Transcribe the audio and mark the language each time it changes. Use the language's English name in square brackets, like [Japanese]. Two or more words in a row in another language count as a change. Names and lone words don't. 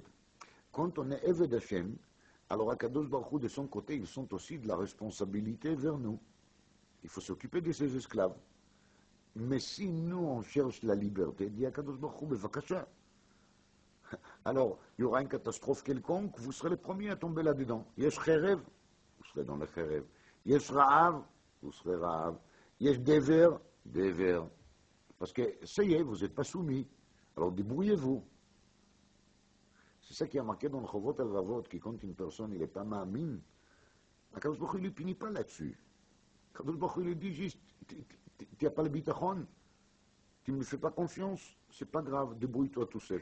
[French] Quand on est [Hebrew] עבד השם, [French] alors [Hebrew] הקדוש ברוך הוא, [French] de son côté, ils sont aussi de la responsabilité vers nous. Il faut s'occuper de ses esclaves. Mais si nous, on cherche la liberté, dit [Hebrew] הקדוש ברוך הוא, [French] bevakasha. Alors, il y aura une catastrophe quelconque, vous serez les premiers à tomber là-dedans. [Hebrew] יש חרב, [French] vous serez dans le cherev. [Hebrew] יש רעב, [French] vous serez ra'av. [Hebrew] יש דבר, דבר. [French] Parce que, ça y est, vous n'êtes pas soumis. Alors, débrouillez-vous. C'est ça qui a marqué dans le Chovot al-Ravot, qui quand une personne, il n'est pas ma'amin, [Hebrew] הקדוש ברוך הוא, [French] il ne punit pas là-dessus. [Hebrew] הקדוש ברוך הוא, [French] il dit juste, tu n'as pas le bitachon, tu ne me fais pas confiance, c'est pas grave, débrouille-toi tout seul.